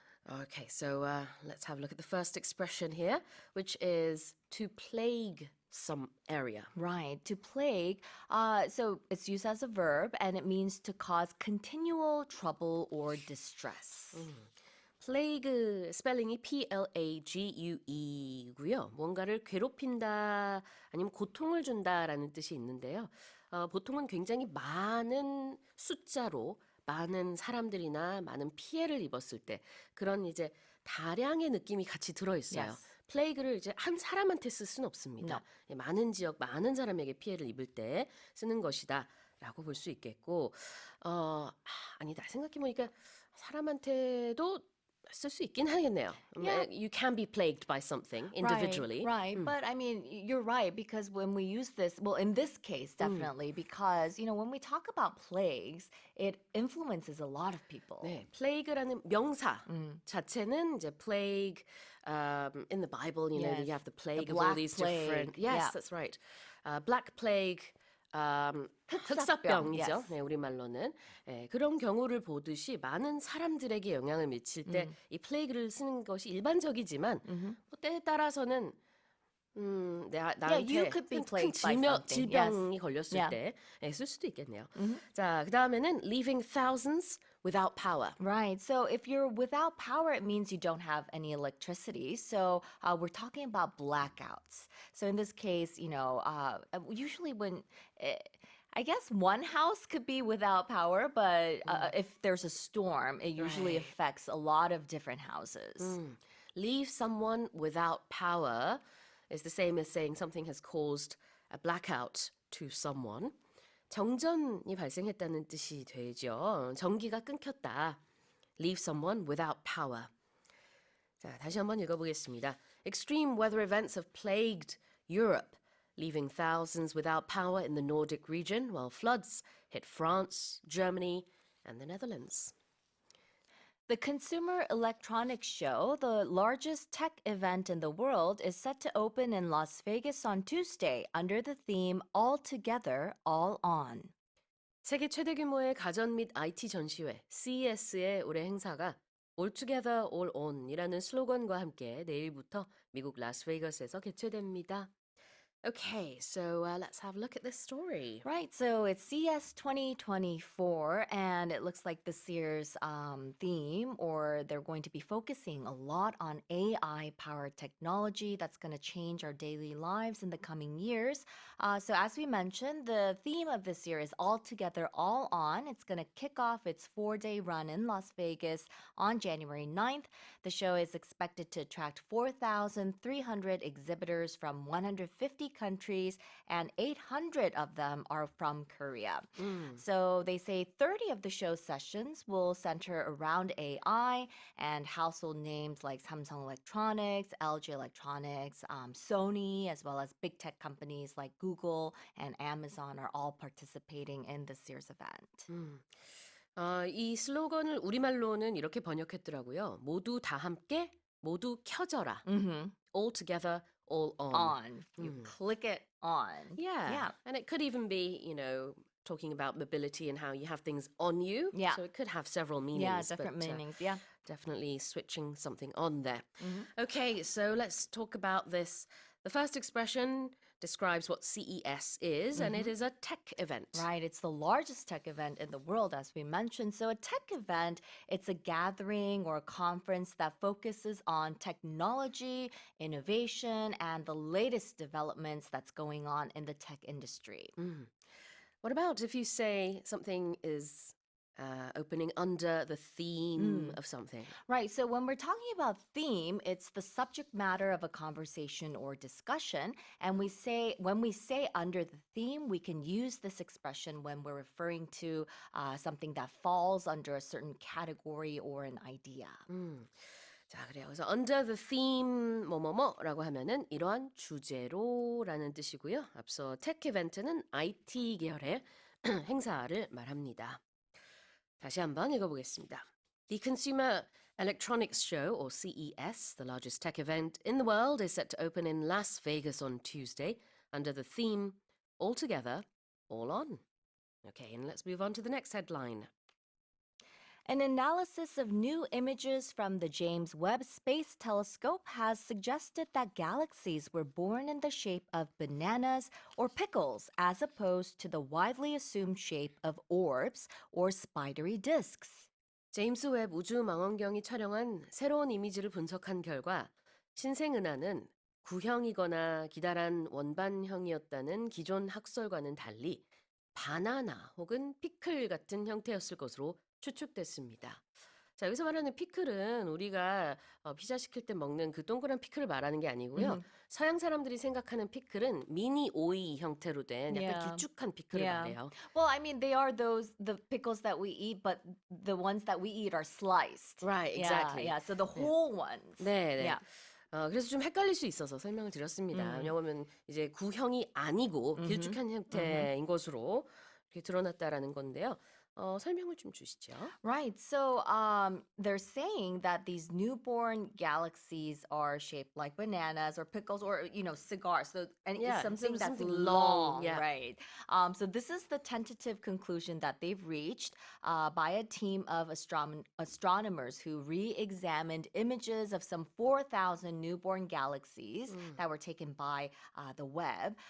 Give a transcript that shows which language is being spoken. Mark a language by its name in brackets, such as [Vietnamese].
[English] Okay, so let's have a look at the first expression here, which is to plague some area. Right, to plague. So it's used as a verb and it means to cause continual trouble or distress. [Korean] plague 스펠링이 plague이고요. 뭔가를 괴롭힌다 아니면 고통을 준다라는 뜻이 있는데요. 보통은 굉장히 많은 숫자로 많은 사람들이나 많은 피해를 입었을 때 그런 이제 다량의 느낌이 같이 들어 있어요. [English] Yes. [Korean] 플레이그를 이제 한 사람한테 쓸 수는 없습니다. 예, 많은 지역, 많은 사람에게 피해를 입을 때 쓰는 것이다라고 볼 수 있겠고, 아니다 생각해보니까 사람한테도 쓸 수 있긴 하겠네요. [English] Yeah. You can be plagued by something individually. Right. But I mean, you're right because when we use this, well, in this case, definitely, because, when we talk about plagues, it influences a lot of people. [Korean] 네, plague라는 명사 자체는 이제 [English] plague in the Bible, you know, Yes. you have the plague The of all Black these Plague. different. Yes, Yeah. that's right. Black plague. [Korean] 흑사병, 흑사병이죠. [English] yes. [Korean] 네, 우리말로는. 예, 그런 경우를 보듯이 많은 사람들에게 영향을 미칠 때 이 플레이그를 쓰는 것이 일반적이지만 뭐 때에 따라서는 나한테 [English] you could be [Korean] 큰 [English] plagued by something. [Korean] 질병이 [English] Yes. [Korean] 걸렸을 [English] Yeah. [Korean] 때 쓸 수도 있겠네요. 자, 그다음에는 [English] leaving thousands without power. Right. So if you're without power, it means you don't have any electricity. So we're talking about blackouts. So in this case, usually when I guess one house could be without power, but if there's a storm, it usually Right. affects a lot of different houses. Leave someone without power is the same as saying something has caused a blackout to someone. [Korean] 정전이 발생했다는 뜻이 되죠. 전기가 끊겼다. [English] Leave someone without power. [Korean] 자, 다시 한번 읽어보겠습니다. [English] Extreme weather events have plagued Europe, leaving thousands without power in the Nordic region, while floods hit France, Germany, and the Netherlands. The Consumer Electronics Show, the largest tech event in the world, is set to open in Las Vegas on Tuesday under the theme All Together, All On. [Korean] 세계 최대 규모의 가전 및 IT 전시회 CES의 올해 행사가 All Together, All On이라는 슬로건과 함께 내일부터 미국 라스베이거스에서 개최됩니다. [English] Okay, so let's have a look at this story. Right, so it's CS 2024, and it looks like this year's theme, or they're going to be focusing a lot on AI-powered technology that's going to change our daily lives in the coming years. So as we mentioned, the theme of this year is All Together, All On. It's going to kick off its 4-day run in Las Vegas on January 9th. The show is expected to attract 4,300 exhibitors from 150 countries, and 800 of them are from Korea. So they say 30 of the show sessions will center around AI, and household names like Samsung Electronics, LG Electronics, Sony, as well as big tech companies like Google and Amazon are all participating in this year's event. [Korean] 이 슬로건을 우리말로는 이렇게 번역했더라고요. 모두 다 함께, 모두 켜져라. [English] All together, all on. On. You click it on. Yeah. And it could even be, talking about mobility and how you have things on you. Yeah. So it could have several meanings. Yeah, different but, meanings. Yeah. Definitely switching something on there. Okay, so let's talk about this. The first expression describes what CES is, and it is a tech event. Right, it's the largest tech event in the world, as we mentioned. So a tech event, it's a gathering or a conference that focuses on technology, innovation, and the latest developments that's going on in the tech industry. What about if you say something is opening under the theme of something? Right, so when we're talking about theme, it's the subject matter of a conversation or discussion. And when we say under the theme, we can use this expression when we're referring to something that falls under a certain category or an idea. [Korean] 자, 그래요. 그래서 under the theme 뭐뭐뭐라고 하면은 이러한 주제로라는 뜻이고요. 앞서 tech 이벤트는 IT 계열의 행사를 말합니다. 다시 한번 읽어보겠습니다. [English] The Consumer Electronics Show, or CES, the largest tech event in the world, is set to open in Las Vegas on Tuesday under the theme All Together, All On. Okay, and let's move on to the next headline. An analysis of new images from the James Webb Space Telescope has suggested that galaxies were born in the shape of bananas or pickles as opposed to the widely assumed shape of orbs or spidery disks. [Korean] 제임스 웹 우주 망원경이 촬영한 새로운 이미지를 분석한 결과 신생은하는 구형이거나 기다란 원반형이었다는 기존 학설과는 달리 바나나 혹은 피클 같은 형태였을 것으로 추측됐습니다. 자, 여기서 말하는 피클은 우리가 피자 시킬 때 먹는 그 동그란 피클을 말하는 게 아니고요. 서양 사람들이 생각하는 피클은 미니 오이 형태로 된 약간 [English] Yeah. [Korean] 길쭉한 피클을 말해요. [English] Well, I mean, they are the pickles that we eat, but the ones that we eat are sliced. Right, exactly. Yeah, so the whole ones. [Korean] 네, 네. [English] Yeah. [Korean] 그래서 좀 헷갈릴 수 있어서 설명을 드렸습니다. 왜냐하면 이제 구형이 아니고 길쭉한 형태인 것으로 이렇게 드러났다라는 건데요. 설명을 좀 주시죠. [English] Right. So they're saying that these newborn galaxies are shaped like bananas or pickles or, cigars. So and Yeah, it's something that's something long, long, yeah. right? So this is the tentative conclusion that they've reached by a team of astronomers who re-examined images of some 4,000 newborn galaxies that were taken by the Webb.